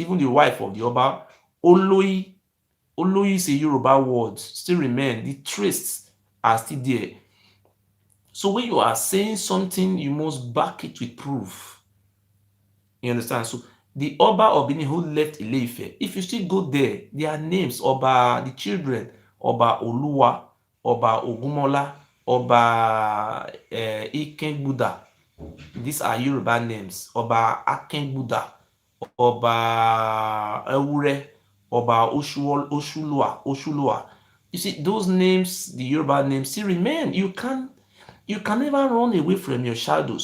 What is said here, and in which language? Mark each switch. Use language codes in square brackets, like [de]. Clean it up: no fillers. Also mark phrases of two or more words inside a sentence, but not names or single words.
[en] Even the wife of the Oba, Oloyi, Oloyi is a Yoruba word, still remain. The traces are still there. So when you are saying something, you must back it with proof. You understand? So the Oba of Benin who left Ile-Ife, if you still go there, their names, Oba, the children, Oba Oluwa, Oba Ogumola, Oba Ikengbuda. These are Yoruba names. Oba Akengbuda, Oba Ewure, Oba Oshulua. You see, those names, the Yoruba names, still remain. You can never run away from your shadow.